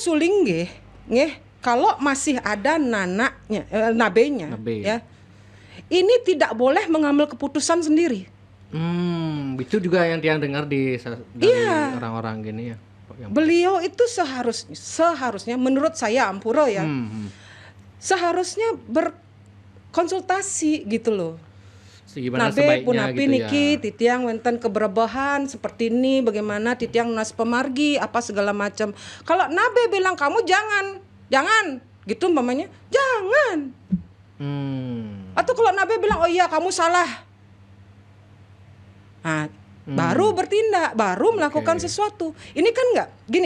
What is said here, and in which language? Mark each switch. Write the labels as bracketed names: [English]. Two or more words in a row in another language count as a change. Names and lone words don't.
[Indonesian] Sulinggih, kalau masih ada nabenya, ya, ini tidak boleh mengambil keputusan sendiri. Itu juga yang dengar dari orang-orang gini ya. Beliau itu seharusnya menurut saya, Ampuro ya, seharusnya berkonsultasi gitu loh. [Balinese] Nabe punapi gitu niki ya. Titiang wenten [Indonesian] keberbahan seperti ini, bagaimana [Balinese] titiang nas pemargi [Indonesian] apa segala macam. Kalau Nabe bilang kamu jangan gitu umpamanya, jangan. Atau kalau Nabe bilang oh iya kamu salah, baru bertindak, baru melakukan sesuatu. Ini kan enggak gini.